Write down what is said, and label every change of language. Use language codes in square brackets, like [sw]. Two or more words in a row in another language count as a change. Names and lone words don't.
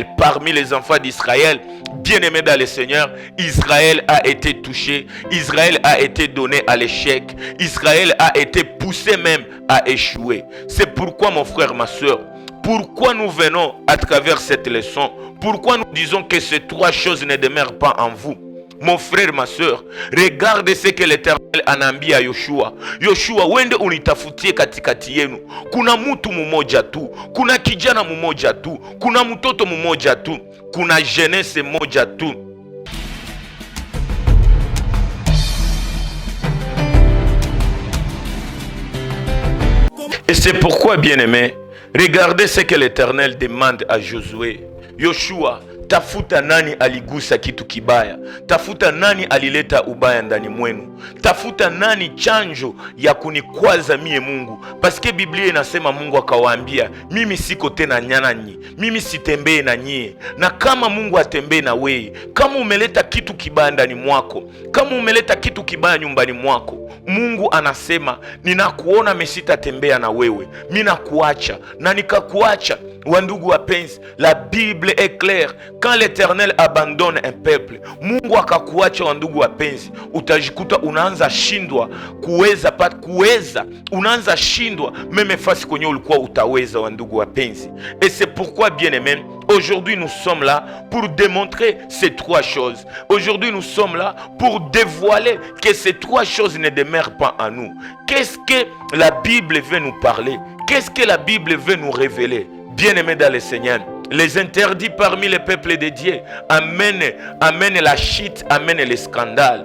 [fr] Parmi les enfants d'Israël, bien-aimés dans le Seigneur, Israël a été touché, Israël a été donné à l'échec, Israël a été poussé même à échouer. C'est pourquoi, mon frère, ma soeur, pourquoi nous venons à travers cette leçon, pourquoi nous disons que ces trois choses ne demeurent pas en vous? Mon frère, ma soeur, regarde ce que l'Éternel [sw] anaambia Yoshua. Yoshua, wende unitafutie katikati yenu. Kuna mtu mmoja tu, kuna kijana mmoja tu, kuna mtoto mmoja tu, kuna jeunesse moja tu. [fr] Et c'est pourquoi, bien-aimé, regardez ce que l'Éternel demande à Josué. [sw] Yoshua, Tafuta nani aligusa kitu kibaya. Tafuta nani alileta ubaya ndani mwenu. Tafuta nani chanjo ya kunikwaza mie Mungu. Paske Biblia inasema Mungu akawaambia, mimi siko tena nanyi, mimi sitembee na nyie. Na kama Mungu atembee na wewe, kama umeleta kitu kibaya ndani mwako, kama umeleta kitu kibaya nyumbani mwako, Mungu anasema ninakuona mesitatembea na wewe, mimi nakuacha. Na nikakuacha. Wandugu wapenzi, [fr] la Bible est claire. Quand l'Éternel abandonne un peuple, [sw] Mungu akakuacha wandugu wapenzi, utajikuta unaanza shindwa kuweza, unaanza shindwa meme fasi kwenye ulikuwa utaweza wandugu wapenzi. [fr] Et c'est pourquoi bien aimé, aujourd'hui nous sommes là pour démontrer ces trois choses. Aujourd'hui nous sommes là pour dévoiler que ces trois choses ne demeurent pas en nous. Qu'est-ce que la Bible veut nous parler? Qu'est-ce que la Bible veut nous révéler? Bien-aimés dans le Seigneur, les interdits parmi les peuples de Dieu amènent la chute, amènent le scandale.